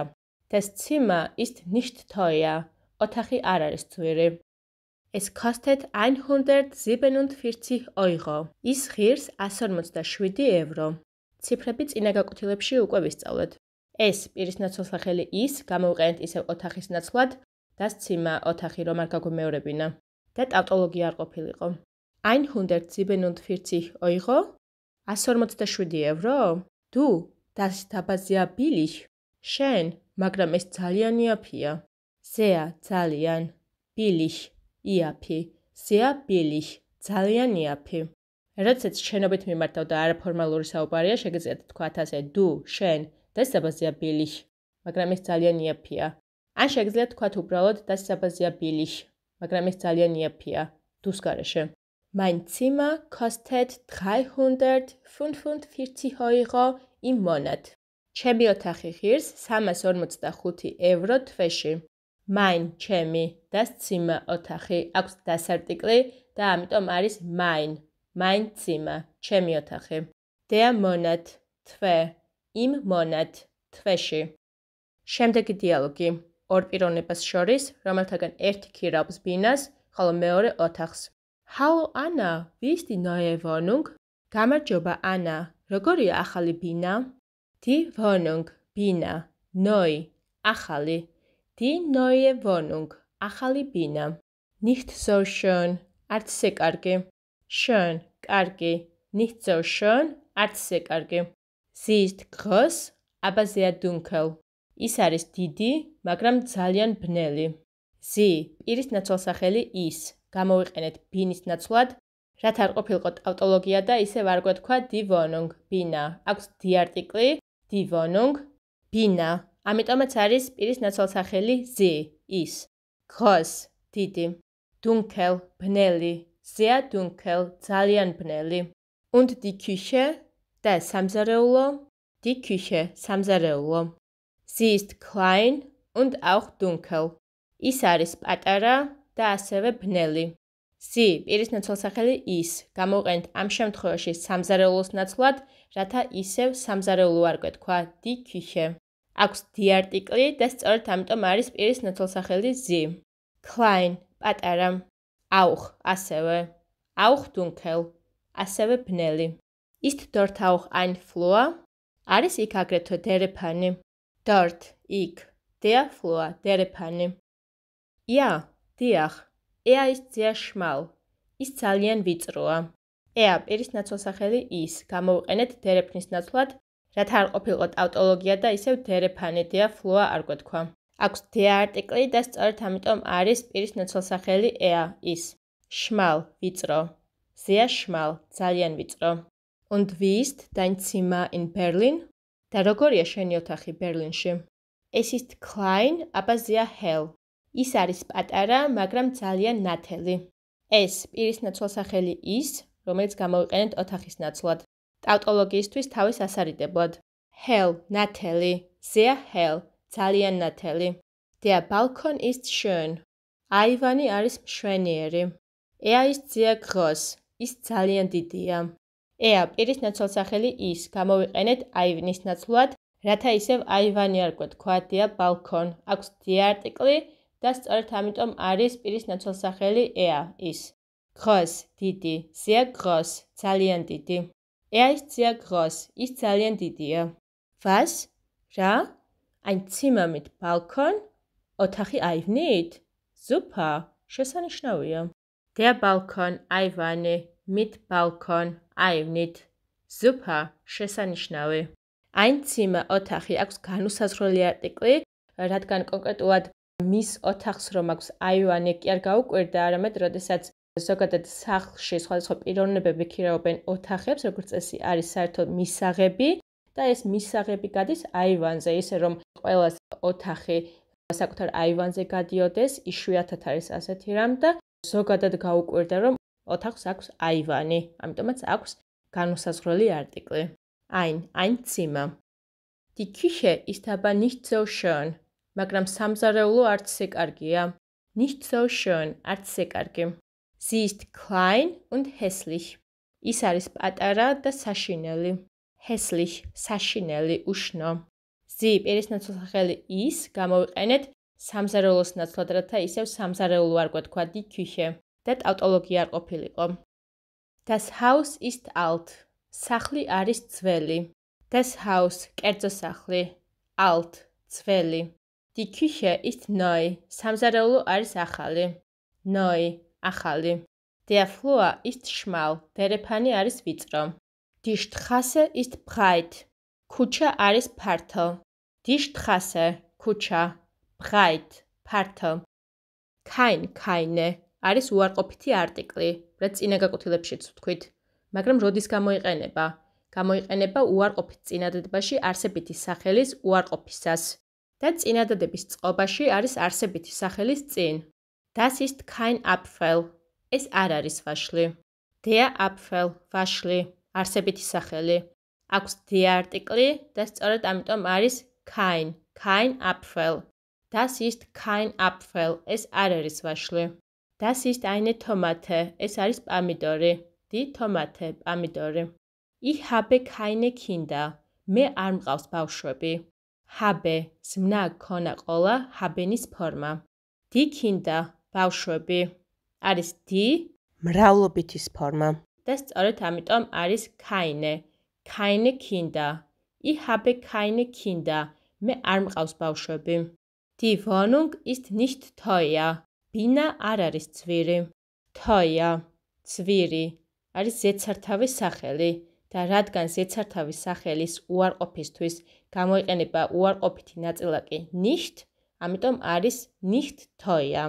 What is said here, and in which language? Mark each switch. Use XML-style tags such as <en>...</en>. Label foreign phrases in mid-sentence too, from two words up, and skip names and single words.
<de>Das Zimmer ist nicht teuer.</de> <ka>ოთახი არ არის ძვირი.</ka> <de>Es kostet 147 Euro.</de> <ka>ის ღირს 147 ევრო. ციფრები წინა გაკვეთილებში უკვე ვისწავლეთ. ეს პირის ნაცვალსახელი ის გამოვიყენეთ ისევ ოთახის ნაცვლად,</ka> <de>das Zimmer</de> <ka>ოთახი რომ არ გაგვიმეორებინა და ტავტოლოგია არ ყოფილიყო.</ka> <de>147 Euro? 147 ევრო? Du, das ist aber sehr billig.</de> <ka>შენ, მაგრამ ეს ძალიან იაფია. Sehr, ძალიან. Billig, იაფი.</ka> <de>Sehr billig,</de> <ka>ძალიან იაფი. როდესაც შენობით მიმართავ და არაფორმალური საუბარია, შეგიძლიათ თქვათ ასე du, შენ,</ka> <de>Das ist aber sehr billig.</de> <ka>მაგრამ ეს ძალიან იაფია. ან შეგიძლიათ თქვათ უბრალოდ</ka> <de>das ist aber sehr billig.</de> <ka>მაგრამ ეს ძალიან იაფია. Dus გარეშე.</ka> <de>Mein Zimmer kostet 345 € im Monat.</de> <ka>ჩემი ოთახი ღირს 345 € თვეში. Mein ჩემი</ka> <de>das Zimmer</de> <ka>ოთახი აქვს დასარტიკლი და ამიტომ არის</ka> <de>mein Zimmer</de> <ka>ჩემი ოთახი.</ka> <de>Der Monat თვე im Monat თვეში.</de> <ka>შემდეგი დიალოგი ორ პიროვნებას შორის, რომელთაგან ერთი ქირავს ბინას, ხოლო მეორე ოთახს.</ka> <de>Hallo Anna, wie ist die neue Wohnung?</de> <ka>გამარჯობა ანა, როგორია ახალი ბინა?</ka> <de>Die Wohnung, ბინა, neu, ახალი. Die neue Wohnung,</de> <ka>ახალი ბინა.</ka> <de>Nicht so schön,</de> <ka>არც ისე კარგი.</ka> <de>Schön, კარგი. Nicht so schön,</de> <ka>არც ისე კარგი.</ka> <de>Sie ist groß, aber sehr dunkel.</de> <ka>ის არის დიდი, მაგრამ ძალიან ბნელი. Sie, პირის ნაცვალსახელი ის. გამოვიყენეთ ბინის ნაცვლად, რათა არ ყოფილიყო ტავტოლოგია და ისევ არ გვეთქვა</ka> <de>die Wohnung,</de> <ka>ბინა. აქვს die არტიკლი,</ka> <de>die Wohnung,</de> <ka>ბინა. ამიტომაც არის პირის ნაცვალსახელი sie, ის.</ka> <de>Groß, დიდი. Dunkel, ბნელი. Sehr dunkel,</de> <ka>ძალიან ბნელი.</ka> <de>Und die Küche,</de> <ka>და სამზარეულო,</ka> <de>die Küche, სამზარეულო. Sie ist klein und auch dunkel.</de> <ka>ის არის პატარა და ასევე ბნელი. Sie, პირის ნაცვალსახელი ის. გამოვიყენეთ ამ შემთხვევაში სამზარეულოს ნაცვლად, რათა ისევ სამზარეულო არ გვეთქვა</ka> <de>die Küche.</de> <ka>აქვს die არტიკლი და სწორედ ამიტომ არის პირის ნაცვალსახელი sie.</ka> <de>Klein, პატარა. Auch, ასევე. Auch dunkel,</de> <ka>ასევე ბნელი.</ka> <de>Ist dort auch ein Flur?</de> <ka>არის იქ აგრეთვე დერეფანი.</ka> <de>Dort, იქ. Der Flur, დერეფანი. Ja, დიახ. Er ist sehr schmal.</de> <ka>ის ძალიან ვიწროა. Er, პირის ნაცვალსახელი ის. გამოვიყენეთ დერეფნის ნაცვლად, რათა არ ყოფილიყო ტავტოლოგია და ისევ დერეფანი</ka> <de>der Flur</de> <ka>არ გვეთქვა. აქვს der არტიკლი და სწორედ ამიტომ არის პირის ნაცვალსახელი er, ის.</ka> <de>Schmal, ვიწრო. Sehr schmal,</de> <ka>ძალიან ვიწრო.</ka> <de>Und wie ist dein Zimmer in Berlin?</de> <ka>და როგორია შენი ოთახი ბერლინში?</ka> <de>Es ist klein, aber sehr hell.</de> <ka>ის არის პატარა, მაგრამ ძალიან ნათელი. ეს პირის ნაცვალსახელი ის, რომელიც გამოვიყენეთ ოთახის ნაცვლად. ტავტოლოგიისთვის თავის ასარიდებლად.</ka> <de>Hell, ნათელი. Sehr hell,</de> <ka>ძალიან ნათელი.</ka> <de>Der Balkon ist schön.</de> <ka>აივანი არის მშვენიერი.</ka> <de>Er ist sehr groß.</de> <ka>ის ძალიან დიდია. Er, პირის ნაცვალსახელი ის, გამოვიყენეთ აივნის ნაცვლად, რათა ისევ აივანი არ გვეთქვა</ka> <de>der Balkon.</de> <ka>აქვს die არტიკლი და სწორედ ამიტომ არის პირის ნაცვალსახელი er, ის.</ka> <de>Groß, დიდი. Sehr groß,</de> <ka>ძალიან დიდი.</ka> <de>Er ist sehr groß.</de> <ka>ის ძალიან დიდია.</ka> <de>Was? რა? Ein Zimmer mit Balkon?</de> <ka>ოთახი აივნით? Super, შესანიშნავია.</ka> <de>Der Balkon, აივანი, mit Balkon, აივნით.</de> <ka>Super, შესანიშნავი.</ka> <de>Ein Zimmer,</de> <ka>ოთახი აქვს განუსაზღვრელი არტიკლი, რადგან კონკრეტულად მის ოთახს რომ აქვს აივანი კი არ გაუკვირდა, არამედ როდესაც ზოგადად სახლში სხვადასხვა პიროვნებები ქირავენ ოთახებს, როგორც წესი არის საერთოდ მისაღები და ეს მისაღები გადის აივანზე, ისე რომ ყველას ოთახი საკუთარ აივანზე გადიოდეს, იშვიათად არის ასეთი რამ და ზოგადად გაუკვირდა რომ ოთახს აქვს აივანი, ამიტომაც აქვს განუსაზღვრელი არტიკლი.</ka> <de>Ein Zimmer. Die Küche ist aber nicht so schön.</de> <ka>მაგრამ სამზარეულო არც ისე კარგია.</ka> <de>Nicht so schön,</de> <ka>არც ისე კარგი.</ka> <de>Sie ist klein und hässlich.</de> <ka>ის არის პატარა და საშინელი. Hässlich, საშინელი, უშნო. Sie, პირის ნაცვალსახელი ის, გამოვიყენეთ სამზარეულოს ნაცვლად, რათა ისევ სამზარეულო არ გვეთქვა</ka> <de>die Küche</de> <ka>და ტავტოლოგია არ ყოფილიყო.</ka> <de>Das Haus ist alt.</de> <ka>სახლი არის ძველი.</ka> <de>Das Haus,</de> <ka>კერძო სახლი. Alt, ძველი.</ka> <de>Die Küche ist neu.</de> <ka>სამზარეულო არის ახალი.</ka> <de>Neu, ახალი. Der Flur ist schmal.</de> <ka>დერეფანი არის ვიწრო.</ka> <de>Die Straße ist breit.</de> <ka>ქუჩა არის ფართო.</ka> <de>Die Straße, ქუჩა. Breit, ფართო.</de> <ka>Keine არის უარყოფითი არტიკლი, რაც წინა გაკვეთილებშიც ვთქვით. მაგრამ როდის გამოიყენება? გამოიყენება უარყოფით წინადადებაში არსებითი სახელის უარყოფისას და წინადადების წყობაში არის არსებითი სახელის წინ.</ka> <de>Das ist kein Apfel.</de> <ka>ეს არ არის ვაშლი.</ka> <de>Der Apfel,</de> <ka>ვაშლი, არსებითი სახელი. აქვს der არტიკლი და სწორედ ამიტომ არის</ka> <de>kein Apfel. Das ist kein Apfel.</de> <ka>ეს არ არის ვაშლი.</ka> <de>Das ist eine Tomate.</de> <ka>ეს არის პამიდორი.</ka> <de>Die Tomate, პამიდორი. Ich habe keine Kinder.</de> <ka>მე არ მყავს ბავშვები. Habe, ზმნა ქონა ყოლა, habenis ფორმა.</ka> <de>Die Kinder,</de> <ka>ბავშვები. არის die, მრავლობითის ფორმა. და სწორედ ამიტომ არის</ka> <de>keine Kinder. Ich habe keine Kinder.</de> <ka>მე არ მყავს ბავშვები.</ka> <de>Die Wohnung ist nicht teuer.</de> <ka>ბინა არ არის ძვირი. Teuer, ძვირი, არის ზედსართავის სახელი და რადგან ზედსართავის სახელის უარყოფისთვის გამოიყენება უარყოფითი ნაწილაკი nicht, ამიტომ არის</ka> <de>nicht teuer.</de>